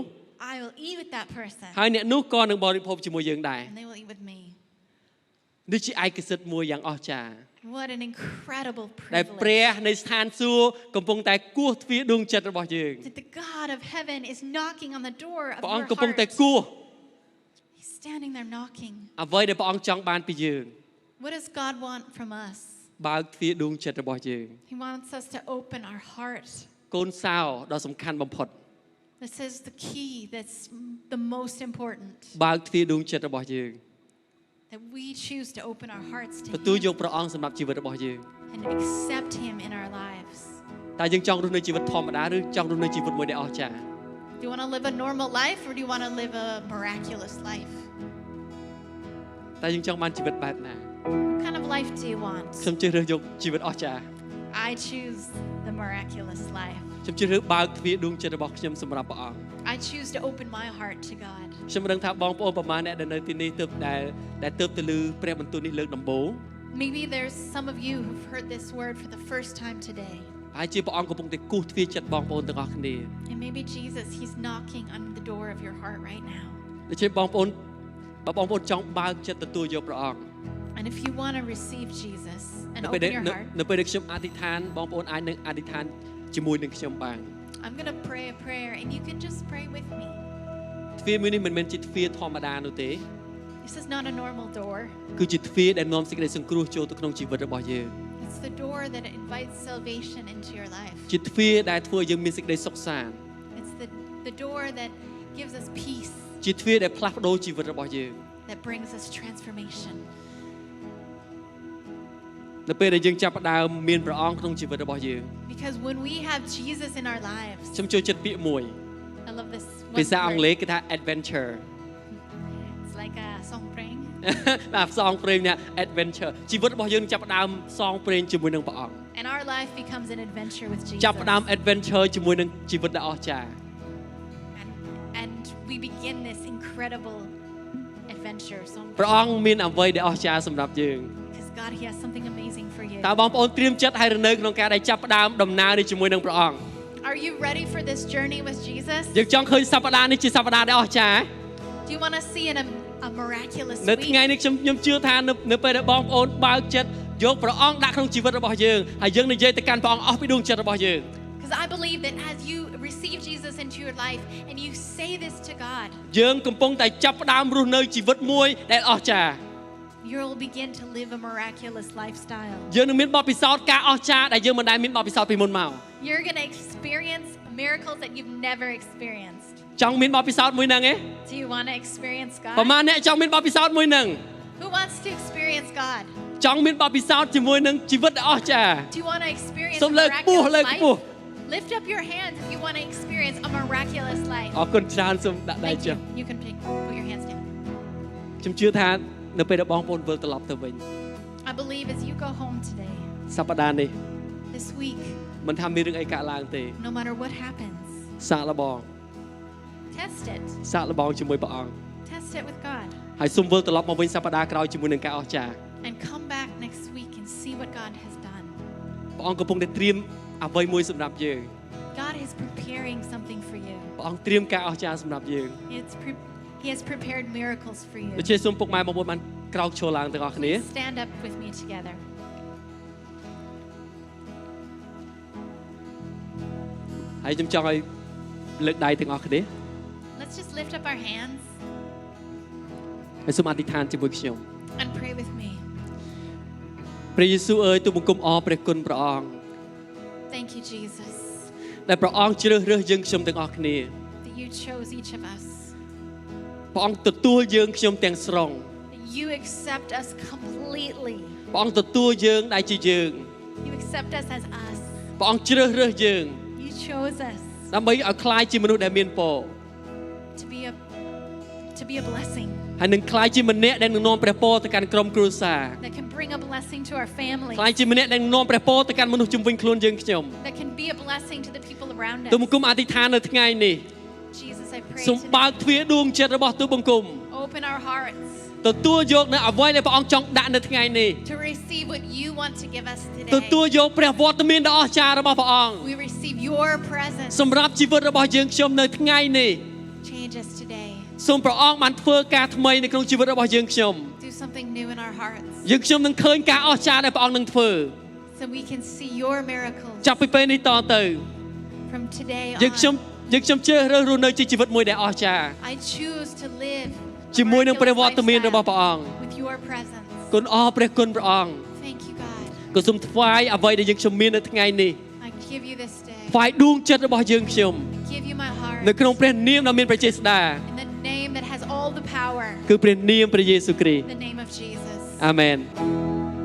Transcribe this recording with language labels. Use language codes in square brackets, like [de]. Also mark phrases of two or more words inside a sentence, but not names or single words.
[en] I will eat with that person. [km] ហើយអ្នកនោះក៏នឹងបរិភោគជាមួយយើងដែរ [en] And they will eat with me. [km] នេះជាឯកសិទ្ធិមួយយ៉ាងអស្ចារ្យ [en] What an incredible [km] ដែល [en] privilege. [km] ព្រះនៃស្ថានសួគ៌កំពុងតែគោះទ្វារដួងចិត្តរបស់យើង [en] That the God of heaven is knocking on the door of [km] ព្រះអង្គ [en] your [km] កំពុងតែ [en] heart. [km] គោះ [en] He's standing there knocking. [km] អ្វីដែលព្រះអង្គចង់បានពីយើង [en] What does God want from us? [km] បើកទ្វារដួងចិត្តរបស់យើង [en] He wants us to open our heart. [km] កូនសោដ៏សំខាន់បំផុត [en] This is the key that's the most important. [km] បើកទ្វារដួងចិត្តរបស់យើង [en] That we choose to open our hearts to [km] ទទួលយក [en] Him [km] ព្រះអង្គសម្រាប់ជីវិតរបស់យើង [en] and accept Him in our lives. [km] តើយើងចង់រស់នៅជីវិតធម្មតាឬចង់រស់នៅជីវិតមួយដែលអស្ចារ្យ [en] Do you want to live a normal life or do you want to live a miraculous life? [km] តើយើងចង់បានជីវិតបែបណា [en] What kind of life do you want? [km] ខ្ញុំជ្រើសរើសយកជីវិតអស្ចារ្យ [en] I choose the miraculous life. [km] ខ្ញុំជ្រើសរើសបើកទ្វារដួងចិត្តរបស់ខ្ញុំសម្រាប់ព្រះអង្គ [en] I choose to open my heart to God. [km] ខ្ញុំមិនដឹងថាបងប្អូនប្រមាណអ្នកដែលនៅទីនេះទើបដែលទើបទៅឮព្រះបន្ទូលនេះលើកដំបូង [en] Maybe there's some of you who've heard this word for the first time today. [km] ហើយជាព្រះអង្គកំពុងតែគោះទ្វារចិត្តបងប្អូនទាំងអស់គ្នា [en] And maybe Jesus, He's knocking on the door of your heart right now. [km] ដូច្នេះបងប្អូនបើបងប្អូនចង់បើកចិត្តទទួលយកព្រះអង្គ [en] And if you want to receive Jesus and [km] នៅពេល [en] open your heart, [km] នៅពេលដែលខ្ញុំអធិដ្ឋានបងប្អូនអាចនឹងអធិដ្ឋានជាមួយនឹងខ្ញុំបាន [en] I'm going to pray a prayer and you can just pray with me. [km] ទ្វារមួយនេះមិនមែនជាទ្វារធម្មតានោះទេ [en] This is not a normal door. [km] គឺជាទ្វារដែលនាំសេចក្តីសង្គ្រោះចូលទៅក្នុងជីវិតរបស់យើង [en] It's the door that invites salvation into your life. [km] ជាទ្វារដែលធ្វើឲ្យយើងមានសេចក្តីសុខសាន្ត [en] It's the door that gives us peace, [km] ជាទ្វារដែលផ្លាស់ប្ដូរជីវិតរបស់យើង [en] that brings us transformation. [km] នៅពេលដែលយើងចាប់ផ្ដើមមានព្រះអង្គក្នុងជីវិតរបស់យើង [en] Because when we have Jesus in our lives, [km] ខ្ញុំចូលចិត្តពាក្យមួយ [en] I love this [km] ភា [en] one [km] សាអង់គ្លេស [en] word. [km] គេថា adventure [en] It's like a song praying. [km] បាទផ្សងព្រេងណា adventure ជីវិតរបស់យើងចាប់ផ្ដើមផ្សងព្រេងជាមួយនឹងព្រះអង្គ [en] And our life becomes an adventure with Jesus. [km] ចាប់ផ្ដើម adventure ជាមួយនឹងជីវិតដ៏អស្ចារ្យ [en] And we begin this incredible adventure. Song [km] ព្រះអង្គមានអ្វីដែលអស្ចារ្យសម្រាប់យើង [en] Because God, He has something amazing for you. [km] តើបងប្អូនត្រៀមចិត្តហើយនៅក្នុងការដែលចាប់ផ្ដើមដំណើរនេះជាមួយនឹងព្រះអង្គ [en] Are you ready for this journey with Jesus? [km] យើងចង់ឃើញសប្តាហ៍នេះជាសប្តាហ៍ដែលអស្ចារ្យ [en] Do you want to see a miraculous [km] នៅ [en] week? [km] ថ្ងៃនេះខ្ញុំជឿថានៅពេលដែលបងប្អូនបើកចិត្តយកព្រះអង្គដាក់ក្នុងជីវិតរបស់យើងហើយយើងនិយាយទៅកាន់ព្រះអង្គអស់ពីដួងចិត្តរបស់យើង [en] Because I believe that as you receive Jesus into your life and you say this to God, [km] យើងកំពុងតែចាប់ផ្ដើមរស់នៅជីវិតមួយដែលអស្ចារ្យ [en] you'll begin to live a miraculous lifestyle. [km] យើងនឹងមានបទពិសោធន៍ការអស្ចារ្យដែលយើងមិនដែលមានបទពិសោធន៍ពីមុនមក [en] You're going to experience miracles that you've never experienced. [km] ចង់មានបទពិសោធន៍មួយហ្នឹងឯង [en] Do you want to experience [km] ប្រហែល [en] God? [km] អ្នកចង់មានបទពិសោធន៍មួយហ្នឹង [en] Who wants to experience God? [km] ចង់មានបទពិសោធន៍ជាមួយនឹងជីវិតដ៏អស្ចារ្យ [en] Do you want to experience [km] សូ [en] a [km] មលើកខ្ពស់ [en] miraculous [km] លើកខ្ពស់ [en] life? Lift up your hands if you want to experience a miraculous life. [km] អរគុណច្រើនសូមដាក់ដៃ [en] Thank [km] ចុះ [en] you. You can put your hands down. [km] ខ្ញុំជឿថានៅពេលដែលបងប្អូនវិលត្រឡប់ទៅវិញ [en] I believe as you go home today, [km] សប្តាហ៍នេះ [en] this week, [km] មិនថាមានរឿងអីកើតឡើងទេ [en] no matter what happens, [km] សាកល្បង [en] test it. [km] សាកល្បងជាមួយព្រះអង្គ [en] Test it with God. [km] ហើយសូមវិលត្រឡប់មកវិញសប្តាហ៍ក្រោយជាមួយនឹងការអស្ចារ្យ [en] And come back next week and see what God has done. [km] ព្រះអង្គកំពុងតែត្រៀមអ្វីមួយសម្រាប់យើង [en] God is preparing something for you. [km] ព្រះអង្គត្រៀមការអស្ចារ្យសម្រាប់យើង [en] He has prepared miracles for you. [km] ដូច្នេះសូមពុកម៉ែបងប្អូនបានក្រោកឈរឡើងទាំងអស់គ្នា [en] Stand up with me together. [km] ហើយខ្ញុំចង់ឲ្យលើកដៃទាំងអស់គ្នា [en] Let's just lift up our hands [km] ហើយសូមអធិដ្ឋានជាមួយខ្ញុំ [en] and pray with me. [km] ព្រះយេស៊ូវអើយទូលបង្គំអរព្រះគុណព្រះអង្គ [en] Thank you, Jesus, [km] ដែលព្រះអង្គជ្រើសរើសយើងខ្ញុំទាំងអស់គ្នា [en] that you chose each of us. [km] ព្រះអង្គទទួលយើងខ្ញុំទាំងស្រុង [en] That you accept us completely. [km] ព្រះអង្គទទួលយើងដែលជាយើង [en] You accept us as us. [km] ព្រះអង្គជ្រើសរើសយើង [en] You chose us [km] ដើម្បីឲ្យคล้ายជាមនុស្សដែលមានពរ [en] to be a blessing [km] ហើយនឹងคล้ายជាម្នាក់ដែលនឹងនាំព្រះពរទៅកាន់ក្រុមគ្រួសារ [en] that can bring a blessing to our family. [km] คล้ายជាម្នាក់ដែលនឹងនាំព្រះពរទៅកាន់មនុស្សជុំវិញខ្លួនយើងខ្ញុំ [en] That can be a blessing to the people around [km] ទូលប [en] us. [km] ង្គំអធិដ្ឋាននៅថ្ងៃនេះ [en] Jesus, I pray [km] សូមបើក [en] today, [km] ទ្វារដួងចិត្តរបស់ទូលបង្គំ [en] open our hearts [km] ទទួលយកនៅអ្វីដែលព្រះអង្គចង់ដាក់នៅថ្ងៃនេះ [en] to receive what you want to give us [km] ទ [en] today. [km] ទទួលយកព្រះវត្តមានដ៏អស្ចារ្យរបស់ព្រះអង្គ [en] We receive your presence. [km] សម្រាប់ជីវិតរបស់យើងខ្ញុំនៅថ្ងៃនេះ [en] Change us today. [km] សូមព្រះអង្គបានធ្វើការថ្មីនៅក្នុងជីវិតរបស់យើងខ្ញុំ [en] Do something new in our hearts [km] យើងខ្ញុំនឹងឃើញការអស្ចារ្យដែលព្រះអង្គនឹងធ្វើ [en] so we can see your miracles [km] ចាប់ពីពេលនេះតទៅ [en] from today [km] យើងខ្ញុំ [en] on. [km] យើងខ្ញុំជ្រើសរើសរស់នៅជាជីវិតមួយដែលអស្ចារ្យ [en] I choose to live [km] ជាមួយនឹងព្រះវ [en] a [km] ត្តមានរបស់ [en] miraculous [km] ព្រះអង្គ [en] lifestyle with your presence. [km] គុណអរព្រះគុណព្រះអង្គ [en] Thank you, God. [km] ក៏សូមថ្វាយអ្វីដែលយើងខ្ញុំមាននៅថ្ងៃនេះ [en] I give you this day. [km] ថ្វាយដួងចិត្តរបស់យើងខ្ញុំ [en] I give you my heart. [km] នៅក្នុងព្រះនាមដ៏មានព្រះចេស្តា [en] In the name that has all the power. [km] គឺព្រះនាមព្រះយេស៊ូវគ្រីស្ទ [en] In the name of Jesus. [km] អាមែន